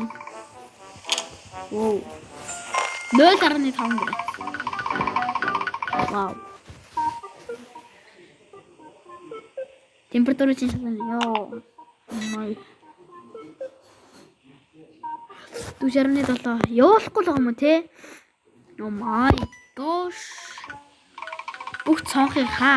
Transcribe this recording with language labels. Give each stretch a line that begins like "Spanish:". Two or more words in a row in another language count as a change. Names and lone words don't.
Mongolian: Оо. 0.5 градус. Вау. Температура чинь ёо. Май. 4.7. Явуулахгүй л юм уу те?
English: Oh my gosh.
Mongolian: Бүх цонхыг хаа.